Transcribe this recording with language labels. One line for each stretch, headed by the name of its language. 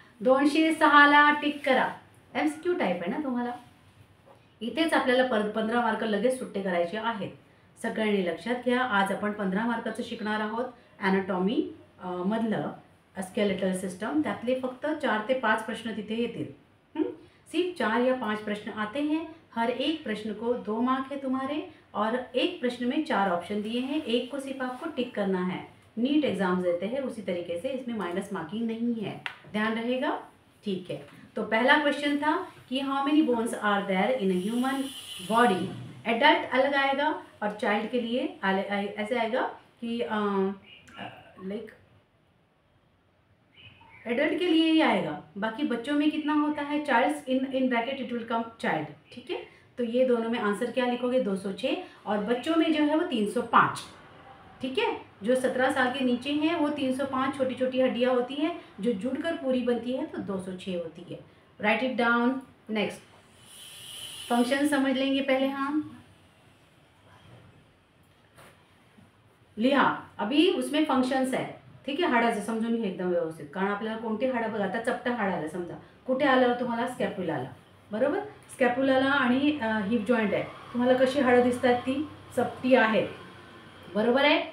Marathi: 206ला tick करा. MCQ type आहे ना तुम्हाला. इथेच आपल्याला 15 मार्क लगेच सुट्टे करायचे आहेत. सगळ्यांनी लक्षात घ्या, आज आपण 15 मार्काचं शिकणार आहोत. ॲनाटॉमी मधलं स्केलेटल सिस्टम, त्यातले फक्त 4 ते 5 प्रश्न तिथे येतील.
Hindi: सिर्फ 4 या 5 प्रश्न आते हैं. हर एक प्रश्न को 2 मार्क है तुम्हारे, और एक प्रश्न में 4 ऑप्शन दिए हैं, एक को सिर्फ आपको टिक करना है. नीट एग्जाम्स देते हैं उसी तरीके से, इसमें माइनस मार्किंग नहीं है, ध्यान रहेगा. ठीक है, तो पहला क्वेश्चन था कि
English: How many bones are there in a human body.
Hindi: Adult अलग आएगा और चाइल्ड के लिए ऐसे आएगा कि लाइक एडल्ट के लिए ही आएगा, बाकी बच्चों में कितना होता है,
English: Childs in bracket it will come child.
Hindi: ठीक है, तो ये दोनों में आंसर क्या लिखोगे 206, और बच्चों में जो है वो 305. ठीक है, जो 17 साल के नीचे हैं वो 305 छोटी छोटी हड्डियाँ होती हैं, जो जुड़कर पूरी बनती है तो 206 होती है.
English: Right it down.
Hindi: Next function समझ लेंगे पहले हम.
Marathi: लिहा,
Hindi: अभी उसमें फंक्शन्स
Marathi: आहे. ठीक आहे, हाडाचं समजून घ्या एकदम व्यवस्थित, कारण आपल्याला कोणते हाडं बघा. आता चपटा हाड आलं समजा, कुठे आलं तुम्हाला, स्कॅप्युलाला, बरोबर. स्कॅप्युलाला आणि हिप जॉईंट आहे, तुम्हाला कशी हाडं दिसतात, ती चपटी आहेत, बरोबर आहे.